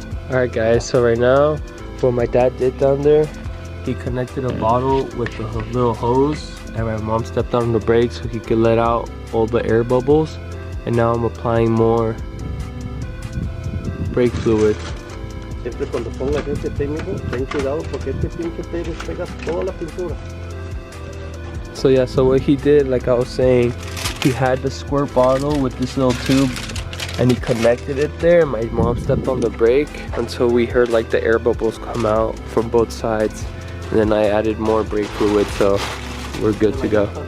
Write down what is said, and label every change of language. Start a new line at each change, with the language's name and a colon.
English: Alright guys, so right now, what my dad did down there, he connected a bottle with the little hose and my mom stepped on the brakes so he could let out all the air bubbles. And now I'm applying more brake fluid.
Spanish: Siempre cuando pongas este técnico, ten cuidado porque este pinche te despega toda la pintura.
English: So yeah, so what he did, like I was saying, he had the squirt bottle with this little tube and he connected it there. My mom stepped on the brake until we heard like the air bubbles come out from both sides. And then I added more brake fluid, so we're good to go.